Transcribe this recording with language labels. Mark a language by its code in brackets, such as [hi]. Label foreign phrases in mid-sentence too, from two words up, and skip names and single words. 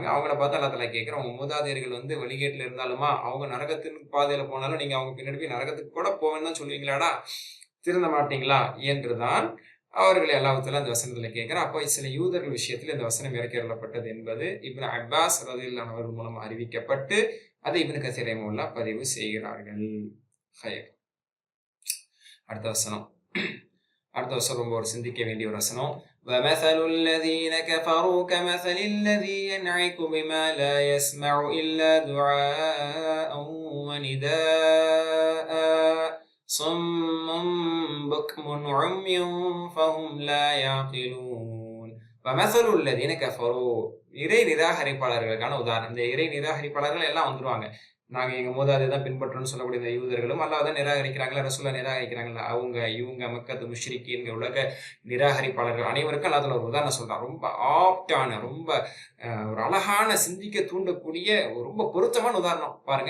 [ta] அவங்கள பார்த்து அல்லா தஆலா கேட்கிறோம், உங்க மூதாதையர்கள் வழிகேட்டுல இருந்தாலுமா அவங்க நரகத்தின் பாதையில போனாலும் நீங்க அவங்க பின்னாடி போய் நரகத்துக்கு கூட போவேன்னு தான் சொல்லுவீங்களாடா, திருந்த மாட்டீங்களா என்றுதான் அவர்களை அல்லாஹ் தஆலா அந்த வசனத்துல கேட்கிறார். அப்போ சில யூதர்கள் விஷயத்தில் இந்த வசனம் இறக்கி அருளப்பட்டது என்பது இப்னு அப்பாஸ் [ar] رضي الله عنه [ta] மூலம் அறிவிக்கப்பட்டு அதை இப்னு கஸீர் ரஹிமஹுல்லாஹ் பதிவு செய்கிறார்கள். அடுத்த வசனம் ரொம்ப ஒரு சிந்திக்க வேண்டிய ஒரு வசனம். [ar] وَمَثَلُ الَّذِينَ كَفَرُوا كَمَثَلِ الَّذِي يَنْعِقُ بِمَا لَا يَسْمَعُ إِلَّا دُعَاءً وَنِدَاءً صُمٌّ بُكْمٌ عُمْيٌ فَهُمْ لَا يَعْقِلُونَ. وَمَثَلُ الَّذِينَ كَفَرُوا [ta] இறை நிராகரிப்பாளர்களுக்கான உதாரணம். இந்த இறை நிராகரிப்பாளர்கள் எல்லாம் வந்துருவாங்க. நாங்க எங்க மூதாதையர் தான் பின்பற்றோம்னு சொல்லக்கூடிய இந்த யூதர்களும் அல்லாஹ் தான் நிராகரிக்கிறாங்களா, ரசூலை நிராகரிக்கிறாங்களா, இவங்க மக்கத்து முஷ்ரிக்கீன்கள் உலக நிராகரிப்பாளர்கள் அனைவருக்கும் அல்லாஹ் ஒரு உதாரணம் சொல்றான். ரொம்ப ஆப்டான, ரொம்ப ஒரு அழகான, சிந்திக்க தூண்டக்கூடிய ரொம்ப பொருத்தமான உதாரணம் பாருங்க.